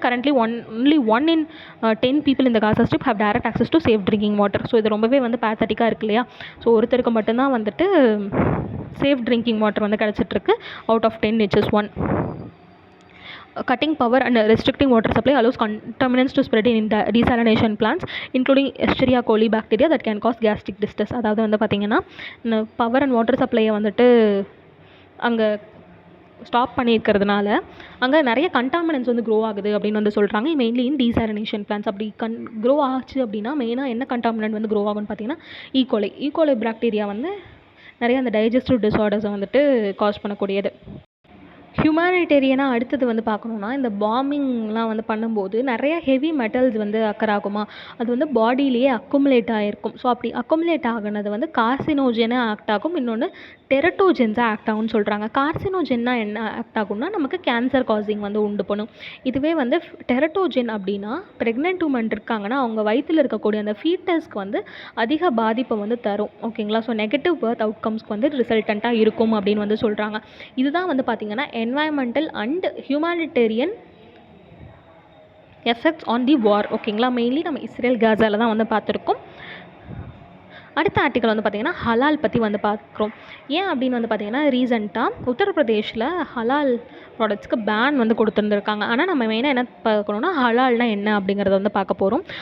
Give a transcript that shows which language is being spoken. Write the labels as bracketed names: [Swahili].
[English] Currently only 1 in 10 people in the Gaza Strip have direct access to safe drinking water. [Tamil] So இது ரொம்பவே வந்து பேத்தட்டிக்காக இருக்கு இல்லையா. So ஒருத்தருக்கு மட்டும்தான் வந்துட்டு சேஃப் ட்ரிங்கிங் வாட்டர் வந்து கிடச்சிட்ருக்கு [English] Out of 10, which is 1. Cutting power and restricting water supply allows contaminants to spread in desalination plants, including Escherichia coli bacteria that can cause gastric distress. [Tamil] அதாவது வந்து பார்த்திங்கன்னா பவர் அண்ட் வாட்டர் சப்ளையை வந்துட்டு அங்கே stop பண்ணியிருக்கிறதுனால அங்கே நிறைய contaminants வந்து grow ஆகுது அப்படின்னு வந்து சொல்கிறாங்க. [English] Mainly in desalination plants. [Tamil] அப்படி க்ரோ ஆச்சு அப்படின்னா மெயினாக என்ன கண்டாமினன்ட் வந்து க்ரோ ஆகும்னு பார்த்தீங்கன்னா ஈகோலை பாக்டீரியா வந்து நிறைய அந்த டைஜஸ்டிவ் டிஸார்டர்ஸை வந்துட்டு காஸ் பண்ணக்கூடியது. ஹியூமானிட்டேரியனாக அடுத்தது வந்து பார்க்கணுன்னா இந்த பாம்பிங்லாம் வந்து பண்ணும்போது நிறைய ஹெவி மெட்டல்ஸ் வந்து அக்கர் ஆகுமா, அது வந்து பாடியிலேயே அக்குமுலேட் ஆகிருக்கும். ஸோ அப்படி அக்குமுலேட் ஆகினது வந்து கார்சினோஜெனாக ஆக்ட் ஆகும், இன்னொன்று டெரட்டோஜென்ஸாக ஆக்ட் ஆகும்னு சொல்கிறாங்க. கார்சினோஜென்னா என்ன ஆக்ட் ஆகும்னா நமக்கு கேன்சர் காசிங் வந்து உண்டு பண்ணும். இதுவே வந்து டெரட்டோஜென் அப்படின்னா ப்ரெக்னென்ட் உமன் இருக்காங்கன்னா அவங்க வயிற்றில் இருக்கக்கூடிய அந்த ஃபீட்டஸ்க்கு வந்து அதிக பாதிப்பை வந்து தரும். ஓகேங்களா. ஸோ நெகட்டிவ் பர்த் அவுட்கம்ஸ்க்கு வந்து ரிசல்டண்ட்டாக இருக்கும் அப்படின்னு வந்து சொல்கிறாங்க. இதுதான் வந்து பார்த்திங்கன்னா [English] environmental and humanitarian effects on the war. [Tamil] ஓகேங்களா. மெயின்லி நம்ம இஸ்ரேல் காசாவில் தான் வந்து பார்த்துருக்கோம். அடுத்த ஆர்டிக்கல் வந்து பார்த்திங்கன்னா ஹலால் பற்றி வந்து பார்க்குறோம். ஏன் அப்படின்னு வந்து பார்த்திங்கன்னா ரீசெண்டாக உத்தரப்பிரதேஷில் ஹலால் ப்ராடக்ட்ஸ்க்கு பேன் வந்து கொடுத்துருந்துருக்காங்க. ஆனால் நம்ம மெயினாக என்ன பார்க்கணுன்னா ஹலால்னா என்ன அப்படிங்கிறத வந்து பார்க்க போகிறோம்.